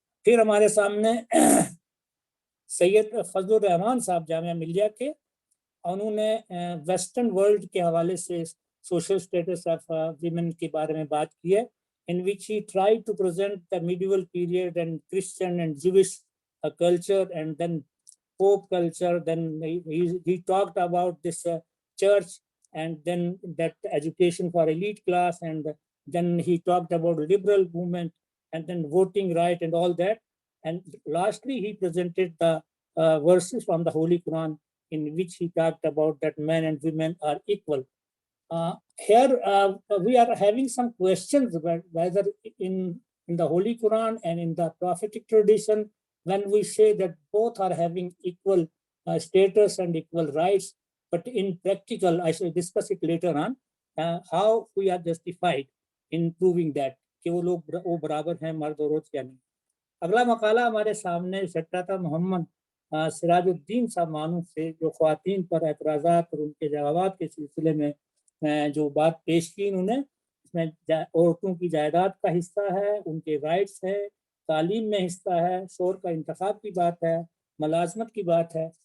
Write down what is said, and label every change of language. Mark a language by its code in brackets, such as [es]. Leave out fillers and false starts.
[hi] फिर हमारे सामने सैयद फजलुर रहमान साहब जामिया मिलिया के, उन्होंने वेस्टर्न वर्ल्ड के हवाले से सोशल स्टेटस ऑफ वीमेन के बारे में बात की है, [en] in which he tried to present the medieval period and Christian and Jewish culture and then Pope culture. Then he talked about this church and then that education for elite class, and then he talked about liberal movement and then voting right and all that. And lastly, he presented the verses from the Holy Quran in which he talked about that men and women are equal. Here we are having some questions whether in the Holy Quran and in the prophetic tradition, when we say that both are having equal status and equal rights, but in practical, I shall discuss it later on, how we are justified in proving that [hi] कि वो लोग वो बराबर हैं मर्द और औरत या नहीं। अगला मकाला हमारे सामने सेक्रेटरी मोहम्मद सिराजुद्दीन साहब मानूफ से जो ख्वातीन पर एतराज़ात और उनके जवाबात के सिलसिले में जो बात पेश की उन्होंने, इसमें औरतों की जायदाद का हिस्सा है, उनके राइट्स है, तालीम में हिस्सा है, शोर का इंतखाब की बात है, मुलाजमत की बात है।